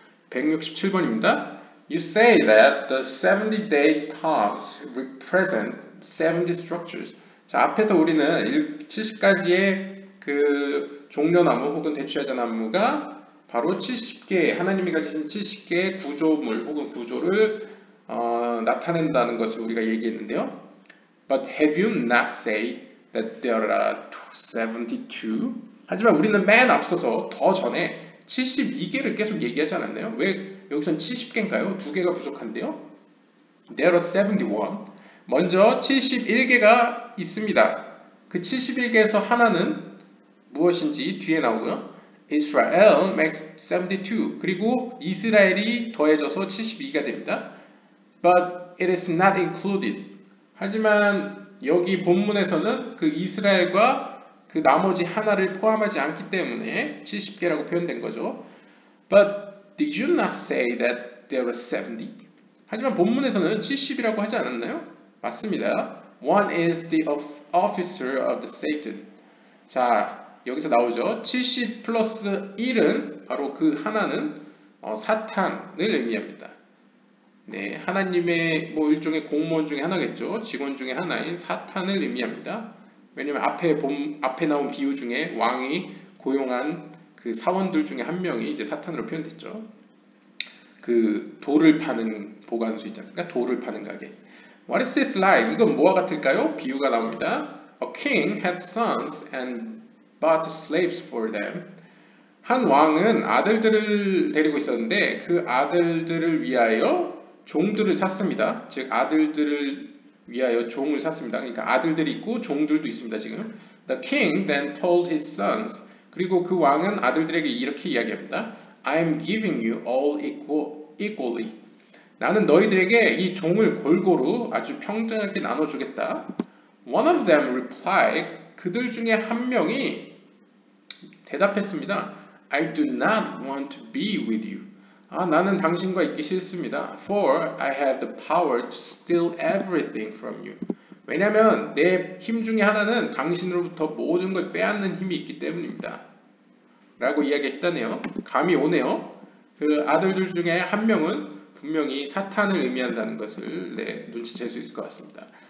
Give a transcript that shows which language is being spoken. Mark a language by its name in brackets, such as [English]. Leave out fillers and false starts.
[Korean] 167번입니다. [English] You say that the 70 date palms represent 70 structures. [Korean] 자, 앞에서 우리는 70가지의 그 종려나무 혹은 대추야자 나무가 바로 70개, 하나님이 가지신 70개의 구조물 혹은 구조를 나타낸다는 것을 우리가 얘기했는데요. [English] But have you not say that there are 72? [Korean] 하지만 우리는 맨 앞서서 더 전에 72개를 계속 얘기하지 않았나요? 왜 여기선 70개인가요? 2개가 부족한데요? [English] There are 71. [Korean] 먼저 71개가 있습니다. 그 71개에서 하나는 무엇인지 뒤에 나오고요. [English] Israel makes 72. [Korean] 그리고 이스라엘이 더해져서 72가 됩니다. [English] But it is not included. [Korean] 하지만 여기 본문에서는 그 이스라엘과 그 나머지 하나를 포함하지 않기 때문에 70개라고 표현된 거죠. [English] But did you not say that there were 70? [Korean] 하지만 본문에서는 70이라고 하지 않았나요? 맞습니다. [English] One is the officer of the Satan. [Korean] 자, 여기서 나오죠. 70 플러스 1은 바로 그 하나는 사탄을 의미합니다. 네, 하나님의 뭐 일종의 공무원 중에 하나겠죠. 직원 중에 하나인 사탄을 의미합니다. 왜냐면 앞에 나온 비유 중에 왕이 고용한 그 사원들 중에 한 명이 이제 사탄으로 표현됐죠. 그 돌을 파는 보관소 있지 않습니까? 돌을 파는 가게. [English] What is this like? [Korean] 이건 뭐와 같을까요? 비유가 나옵니다. [English] A king had sons and bought slaves for them. [Korean] 한 왕은 아들들을 데리고 있었는데 그 아들들을 위하여 종들을 샀습니다. 즉 아들들을 위하여 종을 샀습니다. 그러니까 아들들이 있고 종들도 있습니다. 지금 [English] The king then told his sons. [Korean] 그리고 그 왕은 아들들에게 이렇게 이야기합니다. [English] I am giving you all equally. [Korean] 나는 너희들에게 이 종을 골고루 아주 평등하게 나눠주겠다. [English] One of them replied. [Korean] 그들 중에 한 명이 대답했습니다. [English] I do not want to be with you. [Korean] 나는 당신과 있기 싫습니다. [English] For I have the power to steal everything from you. [Korean] 왜냐하면 내 힘 중에 하나는 당신으로부터 모든 걸 빼앗는 힘이 있기 때문입니다. 라고 이야기했다네요. 감이 오네요. 그 아들들 중에 한 명은 분명히 사탄을 의미한다는 것을 눈치챌 수 있을 것 같습니다.